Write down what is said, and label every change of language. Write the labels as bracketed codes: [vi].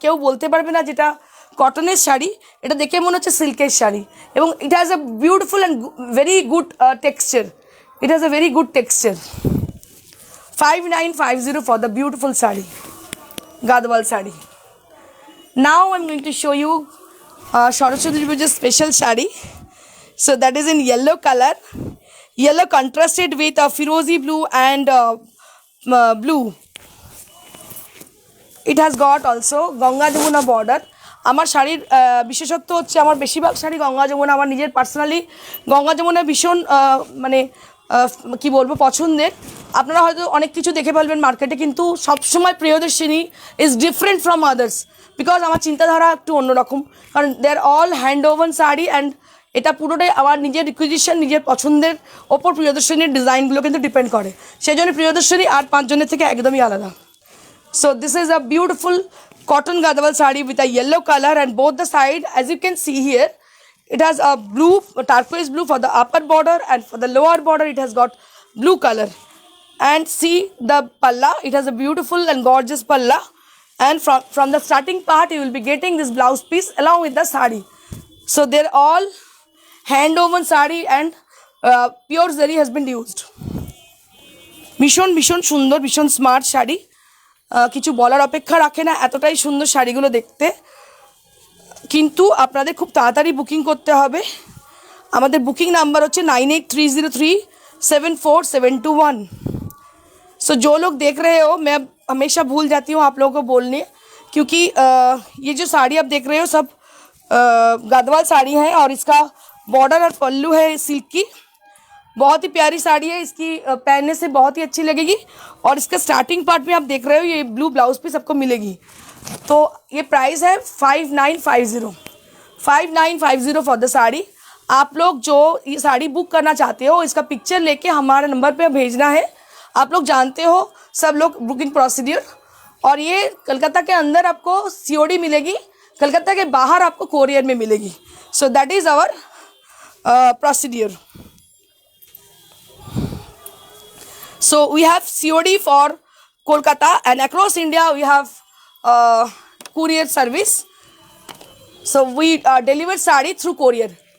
[bn] কেউ বলতে পারবে না যেটা কটনের শাড়ি, এটা দেখে মনে হচ্ছে সিল্কের শাড়ি, এবং [en] it has a beautiful and very good texture. It has a very good texture. 5950 for the beautiful sari, gadwal sari. Now I'm going to show you Saraswati Puja's special sari. So that is in yellow color, yellow contrasted with a firozi blue and blue. It has got also Ganga Jamuna border. [bn] আমার শাড়ির বিশেষত্ব হচ্ছে আমার বেশিরভাগ শাড়ি গঙ্গা যমুনা, আমার নিজের personally Ganga Jamuna ভীষণ মানে কি বলবো পছন্দের। আপনারা হয়তো অনেক কিছু দেখে ফেলবেন মার্কেটে, কিন্তু সবসময় Priyadarshini [en] is different from others [bn] because আমার চিন্তাধারা একটু অন্যরকম, কারণ [en] they are all hand woven sari and [bn] এটা পুরোটাই আমার নিজের রিকুইজিশন, নিজের পছন্দের ওপর প্রিয়দর্শিনীর ডিজাইনগুলো কিন্তু ডিপেন্ড করে, সেই জন্য প্রিয়দর্শিনী আর পাঁচজনের থেকে একদমই আলাদা। [en] So this is a beautiful cotton gadwal sari with a yellow color, and both the side, as you can see here, it has a blue, turquoise blue for the upper border, and for the lower border it has got blue color. And see the palla, it has a beautiful and gorgeous palla, and from the starting part you will be getting this blouse piece along with the sari. So they're all hand woven sari and pure zari has been used. [bn] ভীষণ ভীষণ সুন্দর, ভীষণ smart sari, কিছু বলার অপেক্ষা রাখে না, এতটাই সুন্দর শাড়িগুলো দেখতে। কিন্তু আপনাদের খুব তাড়াতাড়ি বুকিং করতে হবে। আমাদের বুকিং নাম্বার হচ্ছে 9830374721। [hi] सो जो लोग देख रहे हो, मैं हमेशा भूल जाती हूँ आप लोगों को बोलने, क्योंकि ये जो साड़ी आप देख रहे हो सब गदवाल साड़ी है, और इसका बॉर्डर और पल्लू है सिल्क की, बहुत ही प्यारी साड़ी है, इसकी पहनने से बहुत ही अच्छी लगेगी। और इसका स्टार्टिंग पार्ट में आप देख रहे हो ये ब्लू ब्लाउज पीस आपको मिलेगी। तो ये प्राइस है 5950 [en] For the sari. [hi] आप लोग जो ये साड़ी बुक करना चाहते हो इसका पिक्चर लेके हमारे नंबर पे भेजना है। आप लोग जानते हो सब लोग बुकिंग प्रोसीड्यूर, और ये कलकत्ता के अंदर आपको सीओडी मिलेगी, कलकत्ता के बाहर आपको कोरियर में मिलेगी। [en] So that is our procedure. So we have COD for Kolkata, and across India we have courier service. So we deliver sari through courier.